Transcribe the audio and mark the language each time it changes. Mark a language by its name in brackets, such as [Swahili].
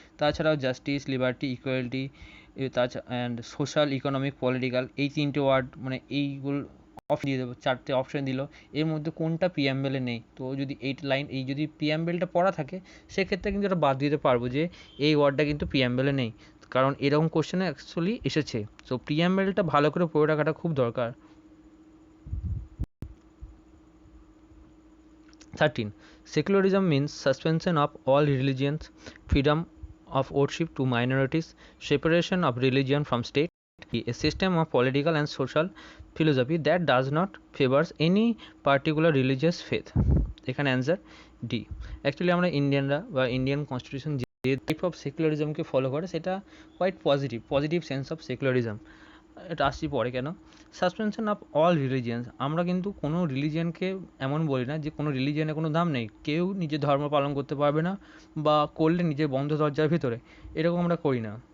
[Bangla] তাছাড়াও justice, liberty, equality, তাছাড়া and social, economic, political, এই 3টে ওয়ার্ড, মানে এইগুলো অপশন দিয়ে দেবো, 4টে অপশন দিল, এর মধ্যে কোনটা প্রিঅ্যাম্বেলে নেই। তো যদি এই লাইন, এই যদি প্রিঅ্যাম্বেলটা পড়া থাকে, সেক্ষেত্রে কিন্তু এটা বাদ দিতে পারবো যে এই ওয়ার্ডটা কিন্তু প্রিঅ্যাম্বেলে নেই, কারণ এরকম কোশ্চেনে অ্যাকচুয়ালি এসেছে। সো প্রিঅ্যাম্বেলটা ভালো করে পড়ে রাখাটা খুব দরকার। [English] 13. Secularism means suspension of all religions, freedom of worship to minorities, separation of religion from state, a system of political and social philosophy that does not favors any particular religious faith. [Bangla] এখানে answer D. Actually আমরা ইন্ডিয়ানরা বা Indian constitution যে type of সেকুলারিজমকে follow করে সেটা quite positive sense of secularism. এটা আসছি পরে কেন। সাসপেনশন অফ অল রিলিজিয়ান্স, আমরা কিন্তু কোনো রিলিজিয়ানকে এমন বলি না যে কোনো রিলিজিয়ানের কোনো দাম নেই, কেউ নিজের ধর্ম পালন করতে পারবে না, বা করলে নিজের বন্ধ দরজার ভিতরে, এরকম আমরা করি না।